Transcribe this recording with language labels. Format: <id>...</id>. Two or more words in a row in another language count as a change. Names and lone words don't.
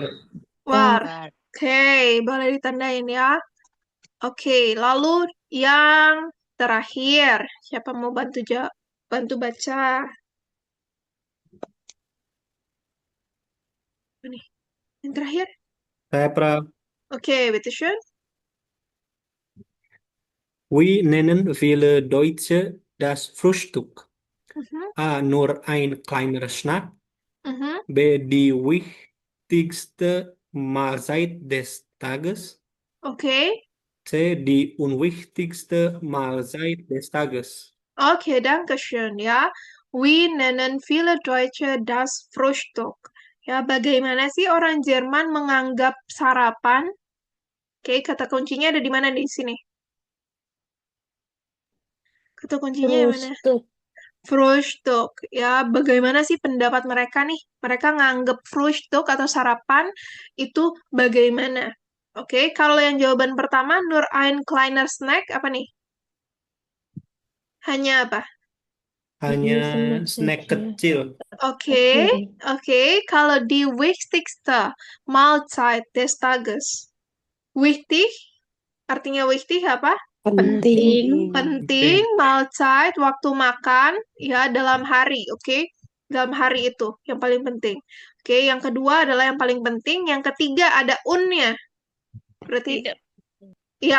<de>War.</de> <id>Oke, boleh ditandain ya. Oke, lalu yang terakhir. Siapa mau bantu baca? Ini. Yang terakhir. Saya Oke,</id> <de>bitteschön. We nennen viele Deutsche das Frühstück. A. Nur ein kleiner Snack. B. Die wichtigste Mahlzeit des Tages.</de> <id>Oke.</id> <de>C. Die unwichtigste Mahlzeit des Tages.</de> <id>Oke,</id> <de>danke schön</de> <id>ya.</id> <de>We nennen viele Deutsche das Frühstück.</de> <id>Ya, bagaimana sih orang Jerman menganggap sarapan? Oke, kata kuncinya ada di mana di sini? Kata kuncinya yang mana?</id> <de>Frühstück.</de> <id>Ya, bagaimana sih pendapat mereka nih? Mereka nganggap Frühstück atau sarapan itu bagaimana? Oke, kalau yang jawaban pertama,</id> <de>nur ein kleiner Snack,</de> <id>apa nih? Hanya apa? Hanya snack kecil. Oke.</id> <de>Kalau die wichtigste Mahlzeit des Tages. Wichtig,</de> <id>artinya wichtig apa? Penting. Penting, Mahlzeit, waktu makan, ya, dalam hari, oke? Dalam hari itu, yang paling penting. Oke, yang kedua adalah yang paling penting. Yang ketiga ada unnya. Berarti, ya,</id>